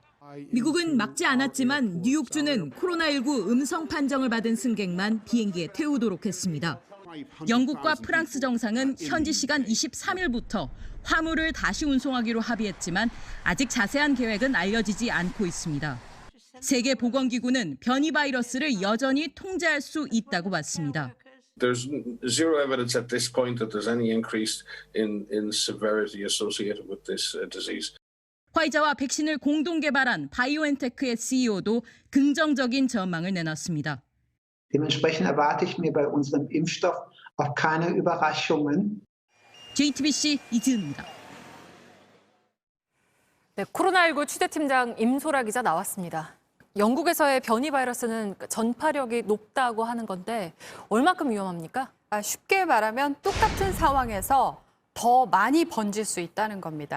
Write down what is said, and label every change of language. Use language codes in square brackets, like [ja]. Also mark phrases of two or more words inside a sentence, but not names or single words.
[ko] 미국은 막지 않았지만 뉴욕주는 코로나19 음성 판정을 받은 승객만 비행기에 태우도록 했습니다. 영국과 프랑스 정상은 현지 시간 23일부터 화물을 다시 운송하기로 합의했지만 아직 자세한 계획은 알려지지 않고 있습니다. 세계보건기구는 변이 바이러스를 여전히 통제할 수 있다고 봤습니다. [en] There's zero evidence at this point that there's any increase in severity associated with this disease. [ko] 화이자와 백신을 공동 개발한 바이오엔테크의 CEO도 긍정적인 전망을 내놨습니다. [de] Dementsprechend erwarte ich mir bei unserem Impfstoff auch keine Überraschungen. [ko] JTBC 이지은입니다. 네, 코로나19 취재팀장 임소라 기자 나왔습니다. 영국에서의 변이 바이러스는 전파력이 높다고 하는 건데 얼마큼 위험합니까? 쉽게 말하면 똑같은 상황에서 더 많이 번질 수 있다는 겁니다.